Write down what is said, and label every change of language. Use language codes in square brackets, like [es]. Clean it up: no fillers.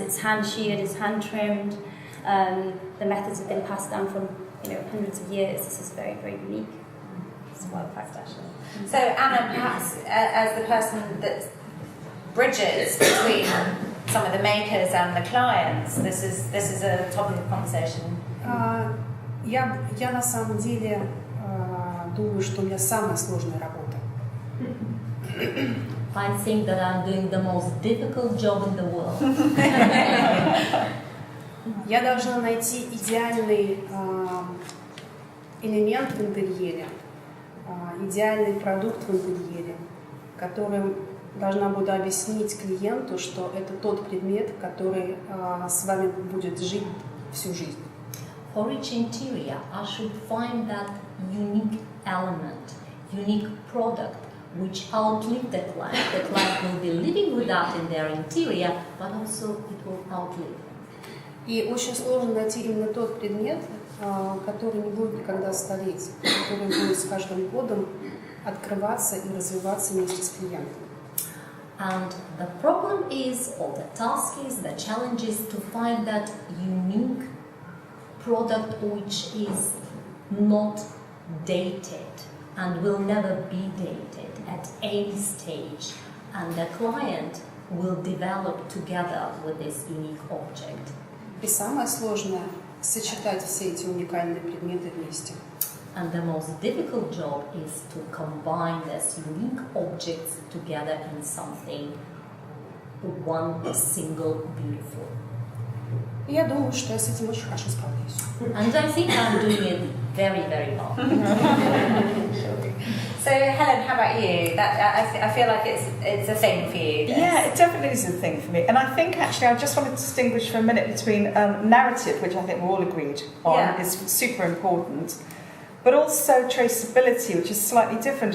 [en] It's hand sheared, it's hand trimmed. The methods have been passed down from hundreds of years. This is very, very unique." It's well practiced. So Anna, perhaps as the person that bridges between some of the makers and the clients, this is a topic of conversation. [ru] Я на самом деле думаю, что у меня самая сложная работа. [en] I think that I'm doing the most difficult job in the world. [ru] Я должна найти идеальный элемент в интерьере, идеальный продукт в интерьере, которым должна буду объяснить клиенту, что это тот предмет, который с вами будет жить всю жизнь. [en] For each interior, I should find that unique element, unique product, which outlive the client. The client will be living with that in their interior, but also it will outlive. [ru] И очень сложно найти именно тот предмет, который не будет никогда стареть, который будет с каждым годом открываться и развиваться вместе с клиентом. [en] And the problem is, or the task is, the challenge is to find that unique product which is not dated and will never be dated at any stage, and the client will develop together with this unique object. [ru] И самое сложное – сочетать все эти уникальные предметы вместе. [en] And the most difficult job is to combine these unique objects together in something, one single beautiful. [ru] И я думаю, что я с этим очень хорошо справляюсь. [en] And I think I'm doing it very, very well. So Helen, how about you? I feel like it's a thing for you. This. Yeah, it definitely is a thing for me. And I think actually I just want to distinguish for a minute between narrative, which I think we're all agreed on, is super important, but also traceability, which is slightly different.